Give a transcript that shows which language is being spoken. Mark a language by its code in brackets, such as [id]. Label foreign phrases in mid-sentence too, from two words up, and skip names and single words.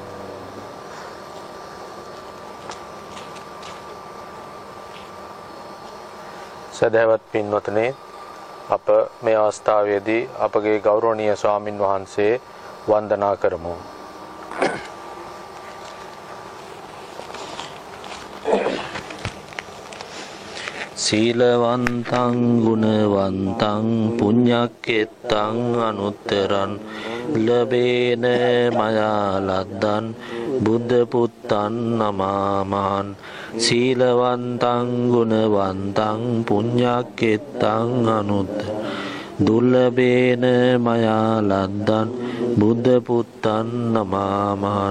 [si] සදහවත් පින්වත්නි, අප මේ අවස්ථාවේදී අපගේ ගෞරවනීය ස්වාමින් වහන්සේ වන්දනා කරමු. [pi] සීලවන්තං ගුණවන්තං පුඤ්ඤක්කෙත්තං අනුත්තරං ලබේන මයා ලද්දන් බුද්ධ පුත්තං නමාමාන්. සීලවන්තං ගුණවන්තං පුඤ්ඤක්කෙත්තං අනුත්තරං දුර්ලභේන මයා ලද්දන් බුද්ධ පුත්තං නමාමාන්.